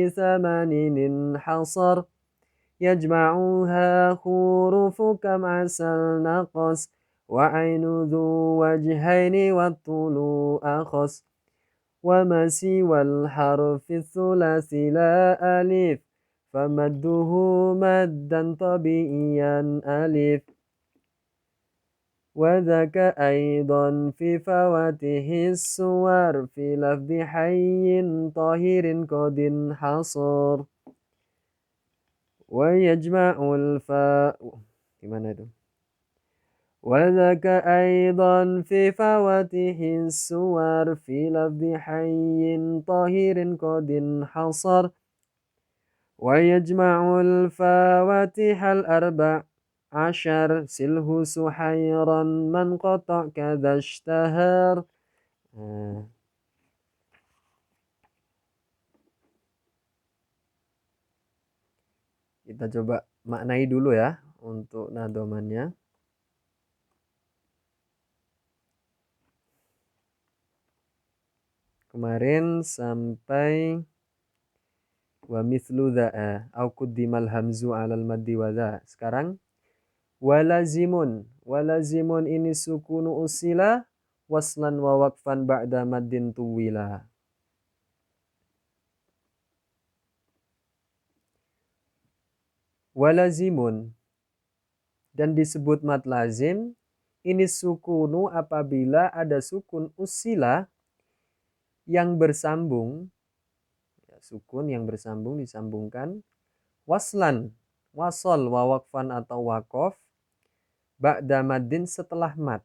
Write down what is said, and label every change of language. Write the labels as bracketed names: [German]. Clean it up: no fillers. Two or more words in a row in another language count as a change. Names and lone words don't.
[Arabic] 8 انحصر يجمعها حروف كم عسل نقص وعين ذو وجهين والطول أخص وما سوى الحرف الثلاثي لا ألف فمده مدا طبيعيا ألف وذاك أيضا في فواتح السور في لفظ حي طاهر قد انحصر ويجمع الفاء [Indonesian] gimana itu [Arabic] وذاك أيضا في فواتح السور في لفظ حي طاهر قد انحصر ويجمع الفواتح الأربع عشر سله سحيرا من قطع كذا اشتهر. [Indonesian] Kita coba maknai dulu ya untuk nadomannya. Kemarin sampai [Arabic] و مثل ذا أو قدم الهمز على المد و ذا. Sekarang walazimun ini سكون أصل وصلا و وقفا بعد مد طولا. [Indonesian] Walazimun dan disebut mad lazim ini sukunu apabila ada sukun usila yang bersambung, sukun yang bersambung disambungkan, [Arabic] وصلا وصل و وقفا [Indonesian] atau waqaf [Arabic] بعد مد [Indonesian] setelah mad.